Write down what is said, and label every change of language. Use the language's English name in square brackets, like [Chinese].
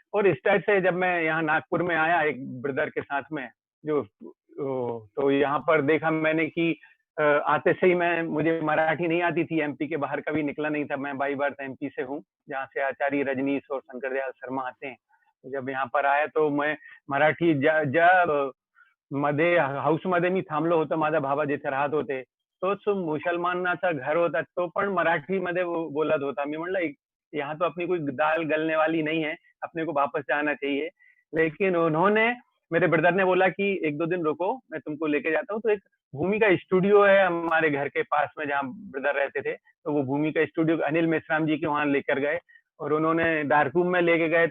[Hindi] और इस टाइप से जब मैं यहाँ नागपुर में आया एक ब्रदर के साथ में, जो तो यहाँ पर देखा मैंने कि आते से ही मुझे मराठी नहीं आती थी, एमपी के बाहर कभी निकला नहीं था। मैं बाई बर्थ एमपी से हूँ, जहाँ से आचार्य रजनीश और शंकर दयाल शर्मा आते हैं। जब यहाँ पर आया तो मैं [Marathi] मराठी मध्ये हाऊसमध्ये मी थांबलो होतो, माझा भावा जिथे राहत होते, तोच मुसलमानाचा घर होता, तो पण मराठीमध्ये बोलत होता। मी म्हणलं [Hindi] यहाँ तो अपनी कोई दाल गलने वाली नहीं है, अपने को वापस जाना चाहिए। लेकिन उन्होंने, मेरे ब्रदर ने बोला कि 1-2 दिन रुको, मैं तुमको लेके जाता हूँ। तो एक भूमि का स्टूडियो है हमारे घर के पास में जहाँ ब्रदर रहते थे, तो वो भूमि का स्टूडियो अनिल मेश्राम जी के वहां लेकर गए, और उन्होंने डार्क रूम में लेके गए।